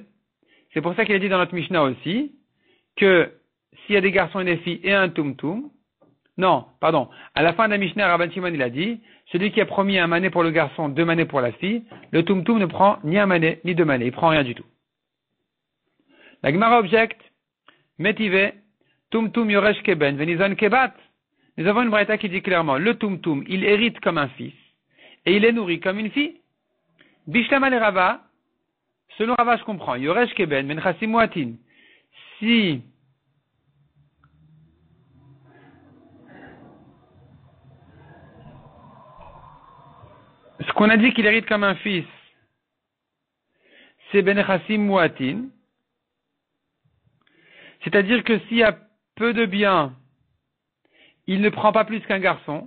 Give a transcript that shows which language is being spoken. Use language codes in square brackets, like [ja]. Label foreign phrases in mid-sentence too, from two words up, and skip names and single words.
[fr] C'est pour ça qu'il a dit dans notre Mishnah aussi, que s'il y a des garçons et des filles et un Tumtum, à la fin de la Mishnah, Rabban Shimon, il a dit, celui qui a promis un mané pour le garçon, 2 manés pour la fille, le Tumtum ne prend ni un mané, ni 2 manés, il prend rien du tout. La Gemara objecte, [he] מיתיבי, טומטום יורש כבן, וניזון כבת. [fr] Nous avons une braïta qui dit clairement, le Tumtum, il hérite comme un fils, et il est nourri comme une fille. [arc] בשלמא לרבא, [fr] selon Rava, je comprends, [he] יורש כבן, בנכסים מועטין. [fr] Si ce qu'on a dit qu'il hérite comme un fils, c'est [he] בנכסים מועטין, [fr] c'est-à-dire que s'il y a peu de biens, il ne prend pas plus qu'un garçon.